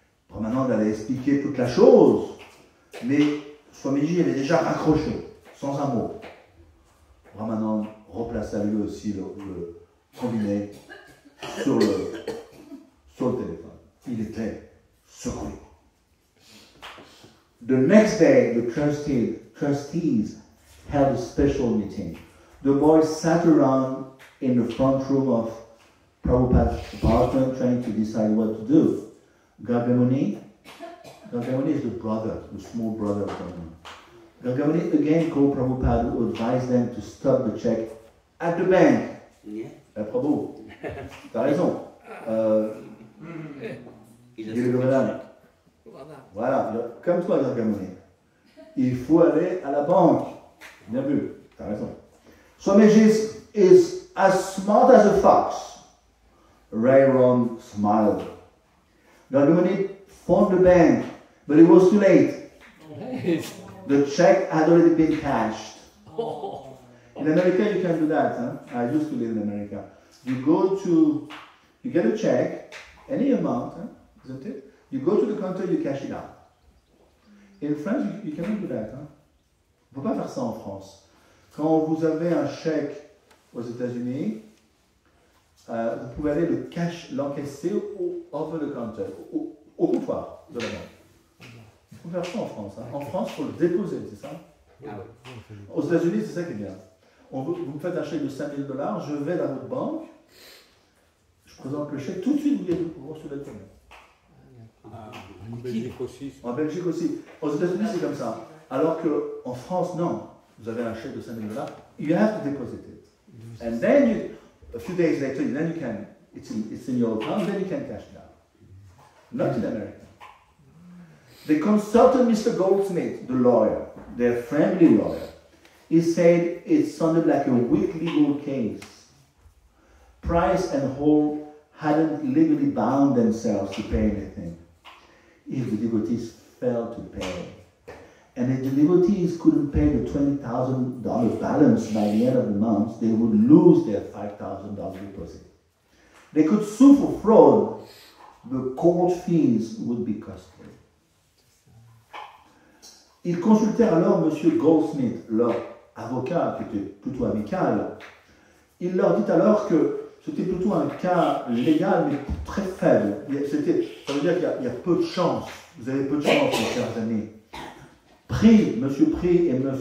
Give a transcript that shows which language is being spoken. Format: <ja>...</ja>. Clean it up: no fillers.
<fr>Ramanand allait expliquer toute la chose, mais Swamiji avait déjà raccroché, sans un mot. Ramanand replaça lui aussi le combiné sur le téléphone. Il était secoué.</fr> <en>The next day, the trustees held a special meeting. The boys sat around in the front room of Prabhupada's apartment trying to decide what to do. Gargamuni is the brother, the small brother of Gargamuni. Gargamuni again called Prabhupada to advise them to stop the check at the bank. Yeah.</en> <fr>Prabhu, t'as raison. Il est le gouvernement. Voilà, comme toi, Gargamuni. Il faut aller à la banque. Bien vu, t'as raison.</fr> <en>Swamiji is as smart as a fox. Rayron smiled. Gargamuni phoned the bank, but it was too late. The check had already been cashed. In America, you can do that. Huh? I used to live in America. You get a check, any amount, isn't it? You go to the counter, you cash it out. In France, you cannot do that.</en> <fr>Hein? On ne peut pas faire ça en France. Quand vous avez un chèque aux États-Unis, vous pouvez aller l'encaisser</fr> <en>over the counter,</en> <fr>au comptoir de la banque. Il faut faire ça en France. Hein. En France, il faut le déposer, c'est ça? Aux États-Unis, c'est ça qui est bien. Vous me faites un chèque de $5,000, je vais dans votre banque, je présente le chèque, tout de suite vous recevez le paiement. En Belgique aussi. En Belgique aussi. Aux États-Unis, c'est comme ça. Alors qu'en France, non. Vous avez un chèque de $5,000,</fr> <en>you have to deposit it. And then, a few days later, then you can, it's in your account, then you can cash it out. Not in America. They consulted Mr. Goldsmith, the lawyer, their friendly lawyer. He said it sounded like a weak legal case. Price and Hall hadn't legally bound themselves to pay anything. If the devotees failed to pay, and if the devotees couldn't pay the $20,000 balance by the end of the month, they would lose their $5,000 deposit. They could sue for fraud. The court fees would be costly.</en> <fr>Ils consultèrent alors M. Goldsmith, leur avocat, qui était plutôt amical. Il leur dit alors que c'était plutôt un cas légal, mais très faible. Ça veut dire qu'il y a peu de chance. Vous avez peu de chance, mes chers amis. M. Prix et M.</fr>